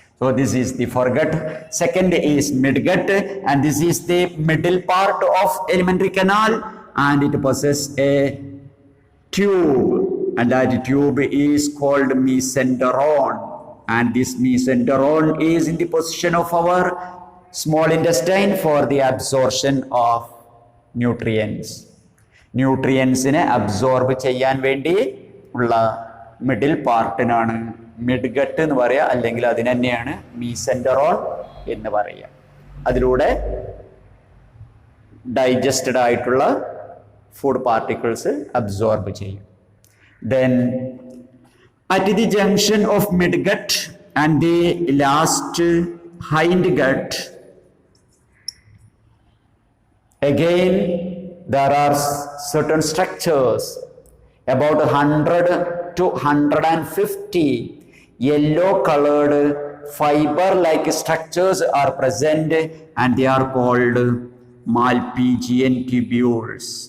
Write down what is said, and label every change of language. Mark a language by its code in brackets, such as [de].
[en] So this is the foregut. Second is midgut, and this is the middle part of alimentary canal, and it possesses a tube, and that tube is called mesenteron, and this mesenteron is in the position of our small intestine for the absorption of nutrients. [ml] ന്യൂട്രിയൻസിനെ absorb ചെയ്യാൻ വേണ്ടി ഉള്ള middle പാർട്ടിനാണ് midgut എന്ന് പറയുക, അല്ലെങ്കിൽ അതിന് തന്നെയാണ് മീസെൻറ്ററോൺ എന്ന് പറയുക. അതിലൂടെ ഡൈജസ്റ്റഡ് ആയിട്ടുള്ള ഫുഡ് പാർട്ടിക്കിൾസ് അബ്സോർബ് ചെയ്യും. [en] Then at the junction of midgut and the last hindgut, again there are certain structures, about 100 to 150 yellow colored fiber like structures are present, and they are called Malpighian tubules.